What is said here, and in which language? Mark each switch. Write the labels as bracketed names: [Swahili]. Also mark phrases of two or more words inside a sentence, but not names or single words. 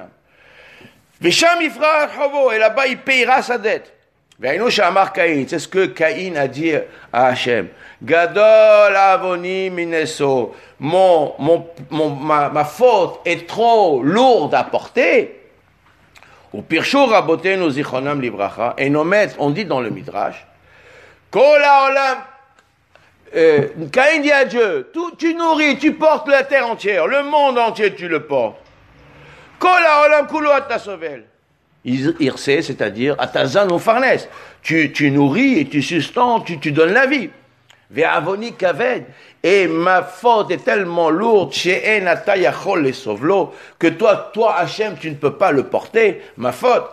[French] Et là-bas il payera sa dette. C'est ce que Caïn a dit à Hachem. [Hebrew] גדול עוני מנשא. [French] Ma faute est trop lourde à porter. [Hebrew] ופירשו רבותינו זכרונם לברכה. [French] Et nos maîtres, on dit dans le Midrash, [Hebrew] כל העולם, [French] Caïn dit à Dieu, tu nourris, tu portes la terre entière, le monde entier tu le portes. [Hebrew] כל העולם כולו אתה סובל. Irse, [French] c'est-à-dire [Hebrew] אתה זן ומפרנס. [French] Tu nourris et tu sustentes, tu donnes la vie. [Hebrew] ועוני כבד. [French] Et ma faute est tellement lourde, que toi, Hachem, tu ne peux pas le porter, ma faute.